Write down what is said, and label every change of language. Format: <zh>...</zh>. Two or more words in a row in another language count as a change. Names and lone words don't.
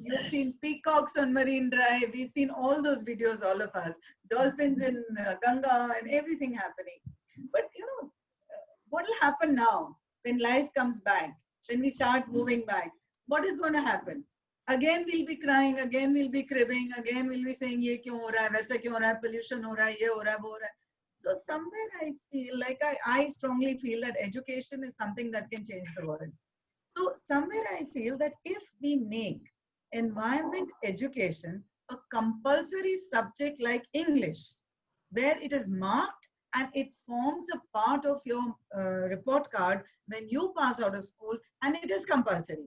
<en>We've seen peacocks on Marine Drive. We've seen all those videos, all of us. Dolphins in Ganga and everything happening. But what will happen now when life comes back? When we start moving back? What is going to happen? Again, we'll be crying. Again, we'll be cribbing. Again, we'll be saying,</en> <hi>"ये क्यों हो रहा है? वैसा क्यों हो रहा है? Pollution हो रहा है? ये हो रहा है? वो हो रहा है."</hi> <en>So somewhere I feel I strongly feel that education is something that can change the world. So somewhere I feel that if we make environment education a compulsory subject like English, where it is marked and it forms a part of your report card when you pass out of school, and it is compulsory.</en>